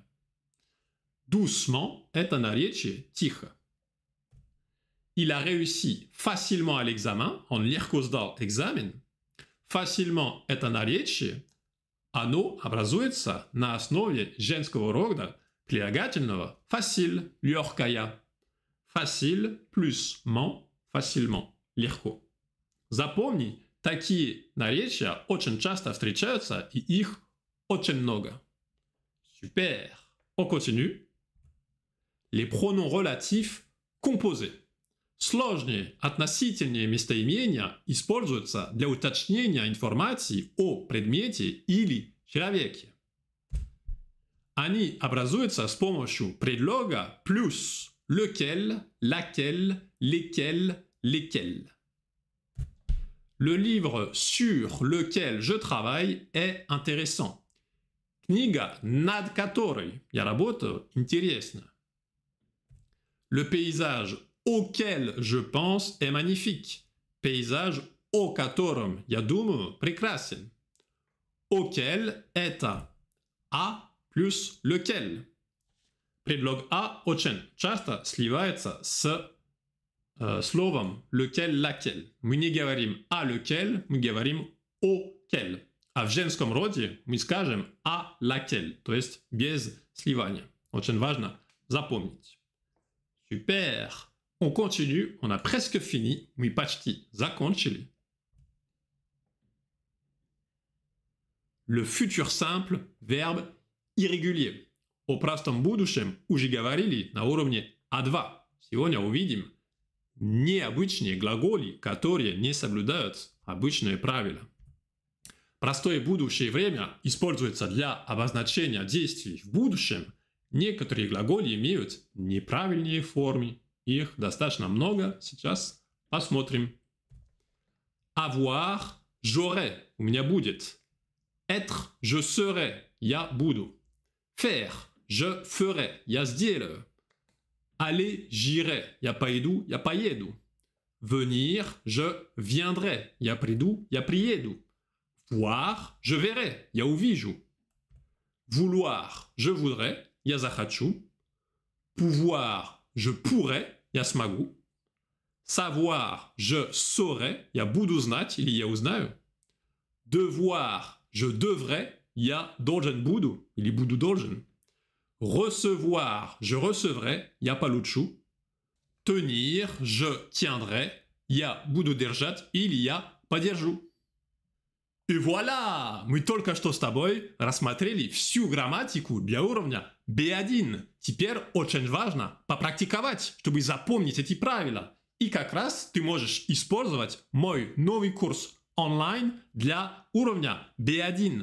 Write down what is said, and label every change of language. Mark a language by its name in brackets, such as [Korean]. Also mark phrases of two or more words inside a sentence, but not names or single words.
[Russian] Doucement – это наречие тихо. [French] Il a réussi facilement à l'examen, [Russian] он легко сдал экзамен. Facilement – это наречие, оно образуется на основе женского рода прилагательного facile, легкая. [French] Facile плюс ment, facilement, [Russian] легко. Запомни, такие наречия очень часто встречаются, и их очень много. [French] Super. On continue. Les pronoms relatifs composés. [Russian] Сложные относительные местоимения используются для уточнения информации о предмете или человеке. Они образуются с помощью предлога плюс [French] lequel, laquelle, lesquels, lesquels. Le livre sur lequel je travaille est intéressant. [Russian] Книга, над которой я работаю, интересна. [French] Le paysage auquel je pense est magnifique. [Russian] Paysage о котором я думаю прекрасен. Auquel это а плюс lequel. Предлог а очень часто сливается с словом [French] lequel, laquelle. [Russian] Мы не говорим [French] à lequel, [Russian] мы говорим auquel. А в женском роде мы скажем [French] à laquelle, [Russian] то есть без сливания. Очень важно запомнить. [French] Super. On continue, on a presque fini. [Russian] Мы почти закончили. [French] Le futur simple, verbe irrégulier. [Russian] О простом будущем уже говорили на уровне А2. Сегодня увидим необычные глаголы, которые не соблюдают обычные правила. Простое будущее время используется для обозначения действий в будущем. Некоторые глаголы имеют неправильные формы. Их достаточно много. Сейчас посмотрим. [French] Avoir, j'aurai, [Russian] у меня будет. [French] Être, je serai, [Russian] я буду. [French] Faire, je ferai, [Russian] я сделаю. [French] Aller, j'irai, [Russian] я пойду, я поеду. [French] Venir, je viendrai, [Russian] я приду, я приеду. [French] Voir, je verrai, [Russian] я увижу. [French] Vouloir, je voudrais, [Russian] я захочу. [French] Pouvoir, je pourrais, [Russian] я смогу. [French] Savoir, je saurais, [Russian] я буду знать или я узнаю. [French] Devoir, je devrais, [Russian] я должен буду или буду должен. [French] Recevoir, je recevrai, [Russian] я получу. [French] Tenir, je tiendrai, [Russian] я буду держать или я подержу. И voilà! Мы только что с тобой рассмотрели всю грамматику для уровня B1. Теперь очень важно попрактиковать, чтобы запомнить эти правила. И как раз ты можешь использовать мой новый курс онлайн для уровня B1.